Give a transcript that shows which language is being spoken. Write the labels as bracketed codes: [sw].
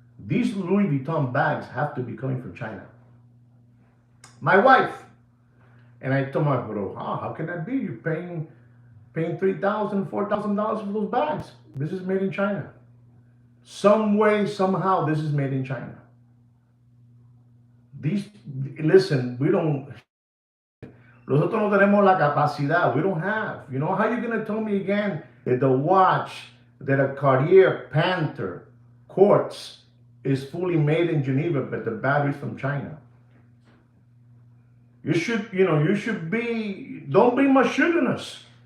[en] These Louis Vuitton bags have to be coming from China. My wife. And I told my bro, how can that be? You're paying $3,000, $4,000 for those bags. This is made in China. Some way, somehow, this is made in China. Listen, [es] nosotros no tenemos la capacidad. [en] We don't have. How you going to tell me again that the watch, that a Cartier Panther quartz is fully made in Geneva, but the battery's from China? You should be, don't be misogynist.